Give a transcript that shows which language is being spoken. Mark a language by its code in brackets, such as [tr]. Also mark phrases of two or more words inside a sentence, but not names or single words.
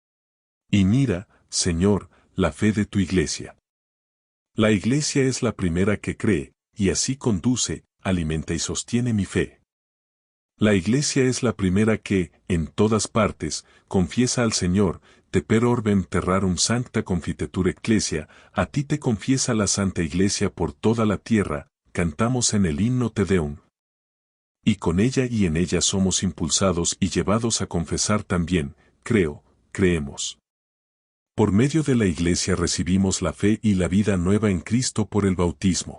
[es] Y mira, Señor, la fe de tu Iglesia. La Iglesia es la primera que cree, y así conduce, alimenta y sostiene mi fe. La Iglesia es la primera que, en todas partes, confiesa al Señor, [la] te per orbem terrarum sancta confitetur ecclesia, [es] a ti te confiesa la Santa Iglesia por toda la tierra, cantamos en el himno Te Deum. Y con ella y en ella somos impulsados y llevados a confesar también, creemos. Por medio de la Iglesia recibimos la fe y la vida nueva en Cristo por el bautismo.